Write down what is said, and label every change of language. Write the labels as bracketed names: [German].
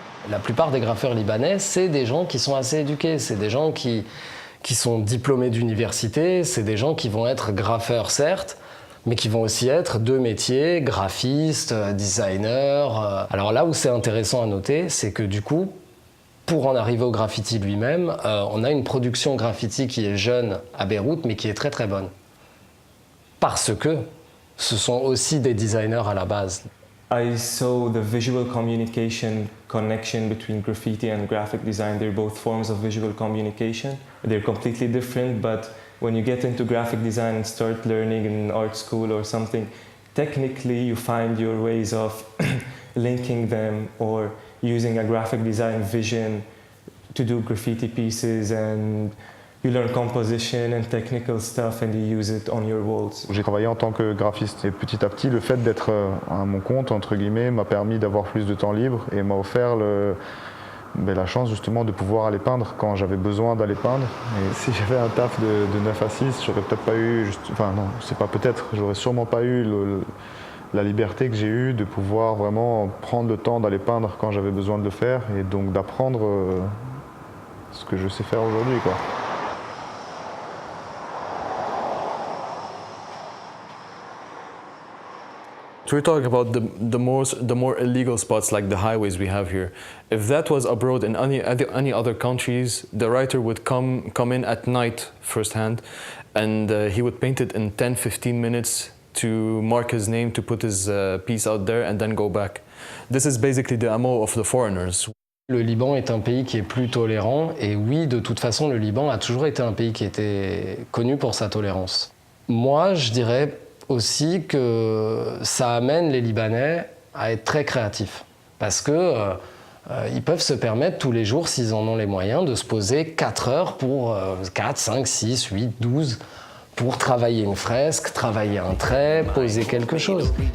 [French] La plupart des graffeurs libanais, c'est des gens qui sont assez éduqués, c'est des gens qui sont diplômés d'université, c'est des gens qui vont être graffeurs certes, mais qui vont aussi être de métiers, graphistes, designers. Alors là où c'est intéressant à noter, c'est que du coup, pour en arriver au graffiti lui-même, on a une production graffiti qui est jeune à Beyrouth, mais qui est très très bonne. Parce que ce sont aussi des designers à la base. [English] I saw the visual communication connection between graffiti and graphic design. They're both forms of visual communication. They're completely different, but when you get into graphic design and start learning in art school or something, technically you find your ways of linking them or using a graphic design vision to do graffiti pieces, and you learn composition and technical stuff and you use it on your walls. [French] J'ai travaillé en tant que graphiste et petit à petit le fait d'être à mon compte entre guillemets m'a permis d'avoir plus de temps libre et m'a offert la chance justement de pouvoir aller peindre quand j'avais besoin d'aller peindre. Et si j'avais un taf de 9 à 6, j'aurais peut-être pas eu, j'aurais sûrement pas eu la liberté que j'ai eue de pouvoir vraiment prendre le temps d'aller peindre quand j'avais besoin de le faire et donc d'apprendre ce que je sais faire aujourd'hui, quoi. [English] We're talking about the more illegal spots like the highways we have here. If that was abroad in any other countries, the writer would come in at night firsthand, and he would paint it in 10-15 minutes to mark his name, to put his piece out there, and then go back. This is basically the MO of the foreigners. [French] Le Liban est un pays qui est plus tolérant, et oui, de toute façon, le Liban a toujours été un pays qui était connu pour sa tolérance. Moi, je dirais aussi que ça amène les Libanais à être très créatifs. Parce que ils peuvent se permettre tous les jours, s'ils en ont les moyens, de se poser 4 heures pour 4, 5, 6, 8, 12 pour travailler une fresque, travailler un trait, poser quelque chose.